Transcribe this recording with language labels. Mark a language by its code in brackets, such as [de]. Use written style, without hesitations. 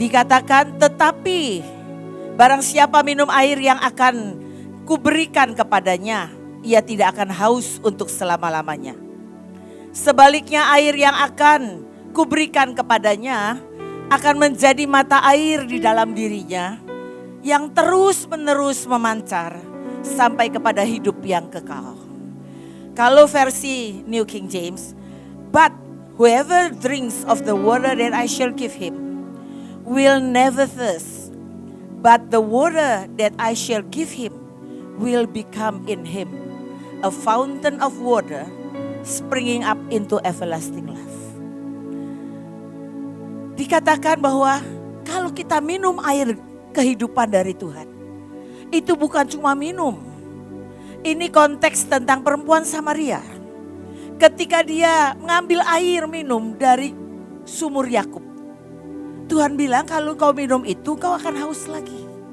[id] Dikatakan, tetapi barang siapa minum air yang akan kuberikan kepadanya, ia tidak akan haus untuk selama-lamanya. Sebaliknya air yang akan kuberikan kepadanya akan menjadi mata air di dalam dirinya yang terus-menerus memancar sampai kepada hidup yang kekal. Kalau versi [en] New King James, but whoever drinks of the water that I shall give him will never thirst, but the water that I shall give him will become in him a fountain of water springing up into everlasting life. [id] Dikatakan bahwa kalau kita minum air kehidupan dari Tuhan, itu bukan cuma minum. Ini konteks tentang perempuan Samaria. Ketika dia mengambil air minum dari sumur Yakub, Tuhan bilang kalau kau minum itu kau akan haus lagi.